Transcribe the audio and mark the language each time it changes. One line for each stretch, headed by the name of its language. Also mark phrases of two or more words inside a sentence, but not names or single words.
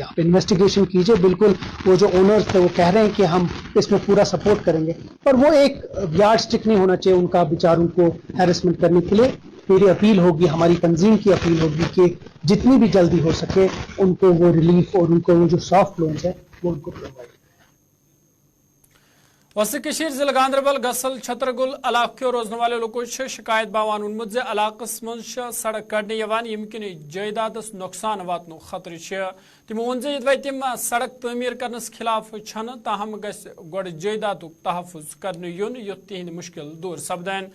Hindi: आप इन्वेस्टिगेशन कीजिए, बिल्कुल वो जो ओनर्स थे वो कह रहे हैं कि हम इसमें पूरा सपोर्ट करेंगे, पर वो एक
English: yard stick
Hindi: नहीं होना चाहिए उनका बेचारों को हैरेसमेंट करने के लिए। मेरी अपील होगी, हमारी तंजीम की अपील होगी कि जितनी भी जल्दी हो सके उनको वो रिलीफ और उनको वो जो
English: soft loans
Hindi: है वो उनको प्रोवाइड।
Kashmiri: वसी कशीर जिला गांधरबल गसल छतरगुल इलाके रोजने वाले लोगों शिकायत बावान उन्मुत इलाकस मज सड़क कड़ने यम किन जायदादस नुकसान वातनो खतरे तमो वोन तिम सड़क तमीर करनस खिलाफ छन, ताहम गड जायदादुक तहफुज करने युन युथ तिहंद मुश्किल दूर सपदन।